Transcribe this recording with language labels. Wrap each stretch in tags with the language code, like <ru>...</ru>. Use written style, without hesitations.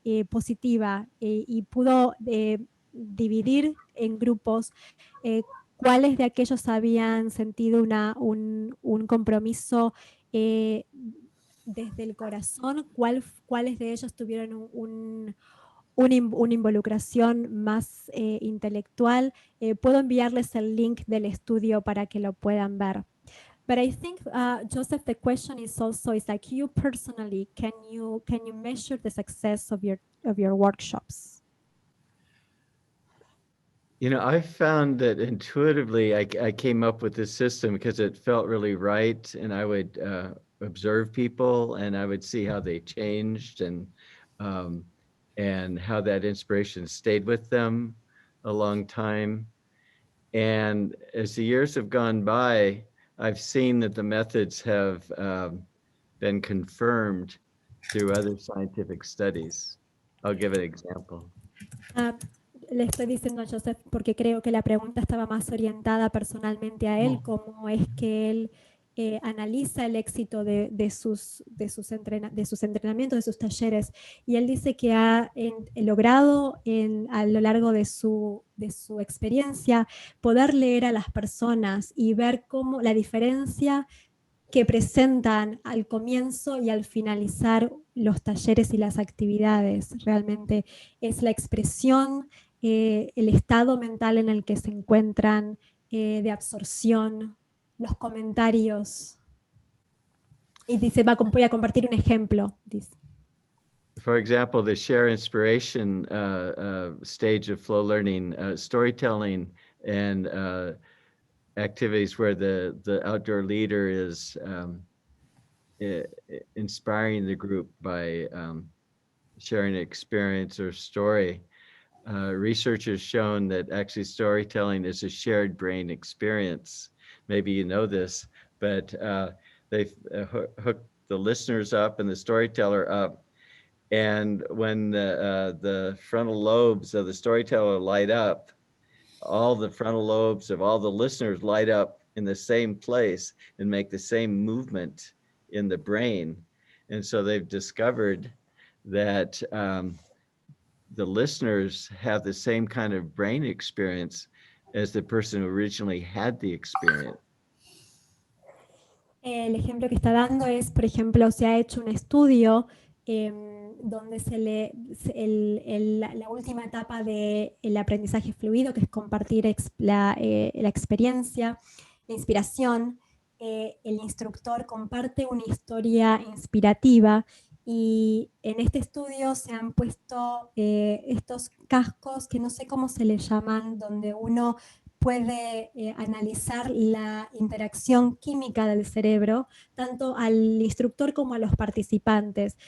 <es>positiva, y pudo dividir en grupos cuáles de aquellos habían sentido un compromiso desde el corazón, cuáles de ellos tuvieron una involucración más intelectual. Puedo enviarles el link del estudio para que lo puedan ver.</es> <en>But I think, Joseph, the question is like, you personally, can you measure the success of your workshops? You know, I found that intuitively I came up with this system because it felt really right, and I would observe people and I would see how they changed and how that inspiration stayed with them a long time. And as the years have gone by, I've seen that the methods have been confirmed through other scientific studies. I'll give an example.</en> <es>Le estoy diciendo a Joseph porque creo que la pregunta estaba más orientada personalmente a él, cómo es que él analiza el éxito de sus entrenamientos, de sus talleres. Y él dice que ha logrado a lo largo de su experiencia poder leer a las personas y ver cómo la diferencia que presentan al comienzo y al finalizar los talleres y las actividades. Realmente es la expresión, el estado mental en el que se encuentran, de absorción, los comentarios. Y dice, voy a compartir un ejemplo. Dice.</es> <en>For example, the share inspiration stage of flow learning, storytelling, and activities where the outdoor leader is inspiring the group by sharing an experience or story. Research has shown that actually storytelling is a shared brain experience. Maybe you know this, but they've hooked the listeners up and the storyteller up. And when the frontal lobes of the storyteller light up, all the frontal lobes of all the listeners light up in the same place and make the same movement in the brain. And so they've discovered that the listeners have the same kind of brain experience as the person who originally had the experience.</en> <es>El ejemplo que está dando es, por ejemplo, se ha hecho un estudio donde la última etapa del aprendizaje fluido, que es compartir la experiencia, la inspiración, el instructor comparte una historia inspirativa y en este estudio se han puesto estos cascos que no sé cómo se les llaman, donde uno puede analizar la interacción química del cerebro, tanto al instructor como a los participantes.</es>